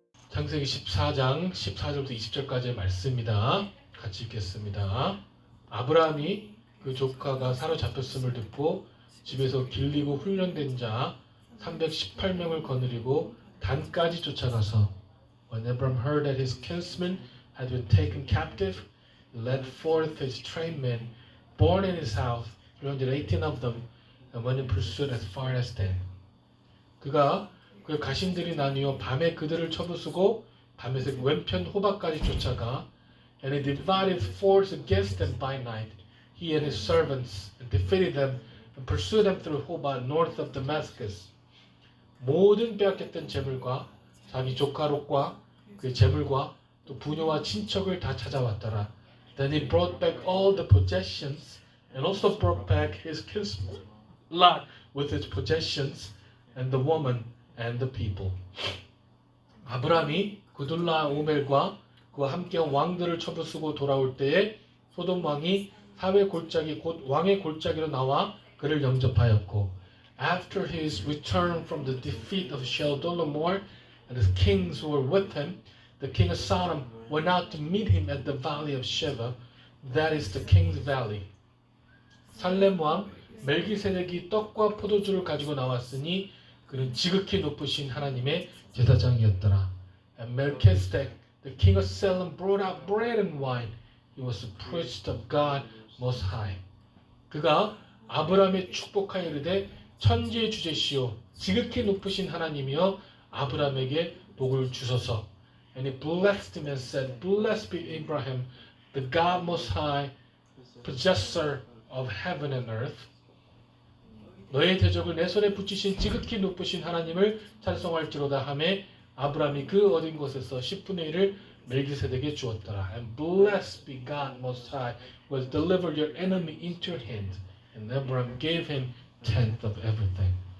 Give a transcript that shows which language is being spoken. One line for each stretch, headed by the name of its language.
Korean: 창세기 14장 14절부터 20절까지의 말씀입니다. 같이 읽겠습니다. 아브라함이 그 조카가 사로잡혔음을 듣고 집에서 길리고 훈련된 자 318명을 거느리고 단까지 쫓아가서
English: When Abram heard that his kinsmen had been taken captive, he led forth his trained men, born in his house, 318 of them, and went in pursuit as far as Dan.
Korean: 그가 그 가신들이 나뉘어 밤에 그들을 쳐부수고 밤에서 왼편 호박까지 쫓아가
English: And he divided his force against them by night, he and his servants, and defeated them and pursued them through Hobah north of Damascus.
Korean: 모든 빼앗겼던 재물과 자기 조카 롯과 그의 재물과 또 부녀와 친척을 다 찾아왔더라.
English: Then he brought back all the possessions and also brought back his kinsman Lot with his possessions and the woman and the people.
Korean: 아브라함이 그둘라오멜과 그와 함께한 왕들을 쳐부수고 돌아올 때에 소돔 왕이 사회 골짜기 곧 왕의 골짜기로 나와 그를 영접하였고
English: After his return from the defeat of Chedorlaomer and his kings who were with him, the king of Sodom went out to meet him at the valley of Sheva, that is the king's valley.
Korean: 살렘 왕 멜기세덱이 떡과 포도주를 가지고 나왔으니 그는 지극히 높으신 하나님의 제사장이었더라.
English: And Melchizedek, the king of Salem, brought out bread and wine. He was the priest of God Most High.
Korean: 그가 아브라함의 축복하여 이르되 천지의 주제시오 지극히 높으신 하나님이여 아브라함에게 복을 주소서.
English: And he blessed him and said, Blessed be Abraham, the God Most High, possessor of heaven and earth.
Korean: 너의 대적을 내 손에 붙이신 지극히 높으신 하나님을 찬송할지로다 하매 아브라함이 그 얻은 것에서 10분의 1을 멜기세덱에게 주었더라.
English: And blessed be God Most High, who has delivered your enemy into your hand. And Abraham gave him tenth of everything.